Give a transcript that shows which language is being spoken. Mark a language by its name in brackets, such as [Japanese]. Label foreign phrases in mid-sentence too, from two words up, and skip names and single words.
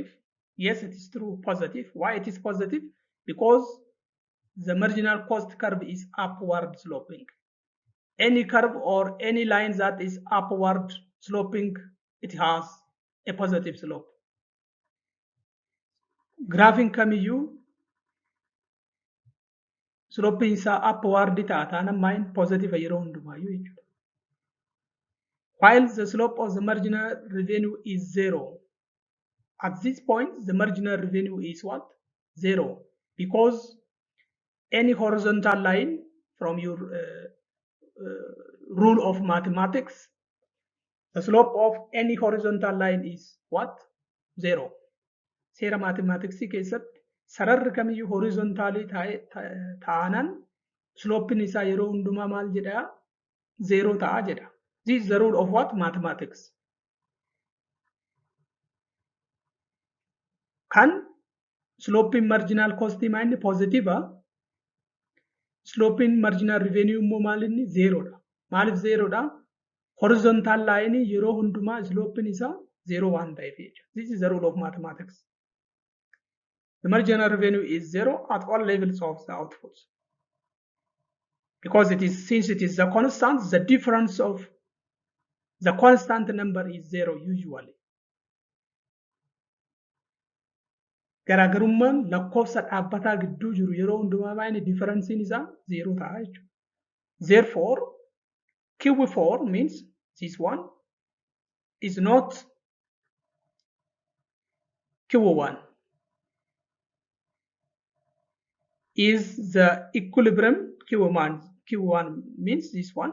[English] Yes, it is true, positive. Why it is positive? Because the marginal cost curve is upward sloping. Any curve or any line that is upward sloping, it has a positive slope. [Oromo] Graphing kamiyyuu sloping isaa upward taatan ammaan positive yeroo hundumaayyuu jechuudha. [English] While the slope of the marginal revenue is 0. At this point, the marginal revenue is what? 0. Because any horizontal line from your rule of mathematics, the slope of any horizontal line is what? 0. [Oromo] Seera mathematics keessatti sararri kamiyyuu horizontaalii ta'anan slopin isaa yeroo hundumaa maal jedha? 0 ta'a jedha. [English] This is the rule of what? Mathematics. [Oromo] Kan slopin [English] marginal cost [Oromo] inni positive, slopin [English] marginal revenue [Oromo] immoo maal inni 0 dha. Maaliif 0 dha? [English] Horizontal line [Oromo] yeroo hundumaa slopin isaa 0 waan ta'eef jechuudha. [English] This is the rule of mathematics. The marginal revenue is 0 at all levels of the outputs. Because since it is the constant, the difference of the constant number is 0 usually. [Oromo] Garaagarummaan lakkoofsa dhaabbataa gidduu jiru yeroo hundumaa baay'ee differensiin isaa 0 ta'a jechuudha. [English] Therefore, QE4 means this one is not QE1. Is the equilibrium Q1 means this one.